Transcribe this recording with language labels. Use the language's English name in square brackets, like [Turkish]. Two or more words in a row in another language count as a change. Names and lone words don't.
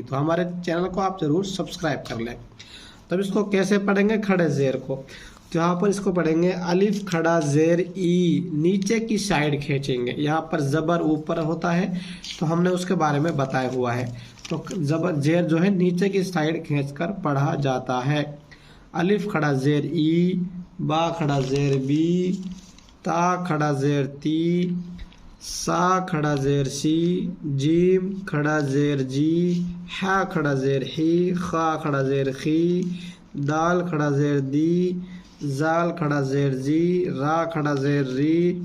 [Urdu] تو ہمارے چینل کو آپ ضرور سبسکرائب کر لیں۔ تب اس کو کیسے پڑھیں گے کھڑے زیر کو؟ تو یہاں پر اس کو پڑھیں گے الف کھڑا زیر ای، نیچے کی سائیڈ کھینچیں گے۔ یہاں پر زبر اوپر ہوتا ہے تو ہم نے اس کے بارے میں بتایا ہوا ہے۔ تو زبر زیر نیچے کی سائیڈ کھینچ کر پڑھا جاتا ہے۔ الف کھڑا زیر ای، با کھڑا زیر بی، تا کھڑا زیر تی، سا کھڑا زیر سی، جیم کھڑا زیر جی، ہا کھڑا زیر ہی، خا کھڑا زیر خی، دال کھڑا زیر دی، زال کھڑا زیر زی، را کھڑا زیر ری،